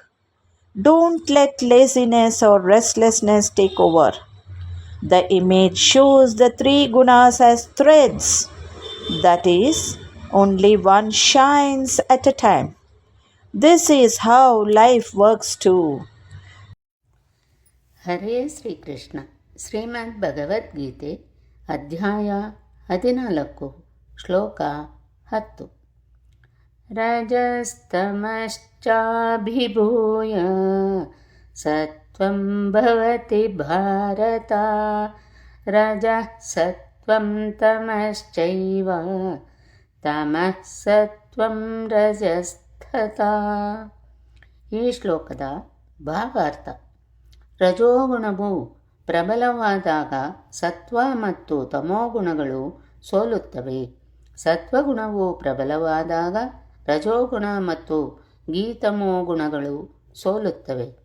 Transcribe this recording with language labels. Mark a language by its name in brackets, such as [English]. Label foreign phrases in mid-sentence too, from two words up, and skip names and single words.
[English] Don't let laziness or restlessness take over. The image shows the three gunas as threads. That is, only one shines at a time. This is how life works too. [Kannada] ಹರೇ ಶ್ರೀಕೃಷ್ಣ. ಶ್ರೀಮದ್ ಭಗವದ್ಗೀತೆ ಅಧ್ಯಾಯ 14 ಶ್ಲೋಕ 10. [Sanskrit] ರಜಸ್ತಮಶ್ಚಾಭಿಭೂಯ ಸತ್ವಂ ಭವತಿ ಭಾರತ ರಜಃ ಸತ್ವಂ ತಮಶ್ಚೈವ ತಮಃ ಸತ್ವಂ ರಜಸ್ತಥಾ. [Kannada] ಈ ಶ್ಲೋಕದ ಭಾವಾರ್ಥ: ರಜೋಗುಣವು ಪ್ರಬಲವಾದಾಗ ಸತ್ವ ಮತ್ತು ತಮೋಗುಣಗಳು ಸೋಲುತ್ತವೆ. ಸತ್ವಗುಣವು ಪ್ರಬಲವಾದಾಗ ರಜೋಗುಣ ಮತ್ತು ಗೀತಮೋಗುಣಗಳು ಸೋಲುತ್ತವೆ.